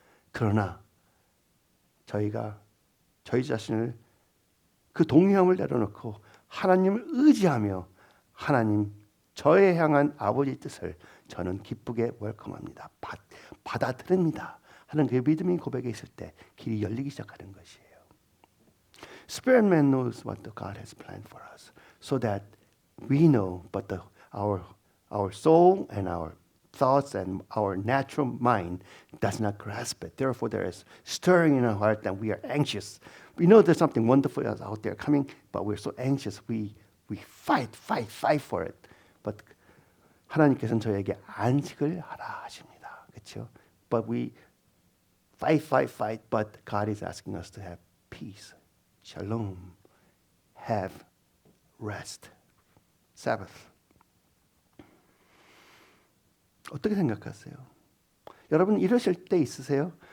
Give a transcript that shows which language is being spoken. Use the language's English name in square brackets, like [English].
[Korean] 그러나 저희가 저희 자신을 그 동요함을 내려놓고 하나님을 의지하며 하나님 저에 향한 아버지의 뜻을 저는 기쁘게 웰컴합니다. 받아들입니다. 하는 그 믿음의 고백에 있을 때 길이 열리기 시작하는 것이에요. [English] Spirit man knows what the God has planned for us, so that we know, but our soul and our thoughts and our natural mind does not grasp it. Therefore, there is stirring in our heart, and we are anxious. We know there's something wonderful out there coming, but we're so anxious. We fight for it. [Korean] But 하나님께서는 저에게 안식을 하라 하십니다. 그렇죠? [English] But we fight. But God is asking us to have peace, shalom, have rest, Sabbath. [Korean] 어떻게 생각하세요? 여러분 이러실 때 있으세요?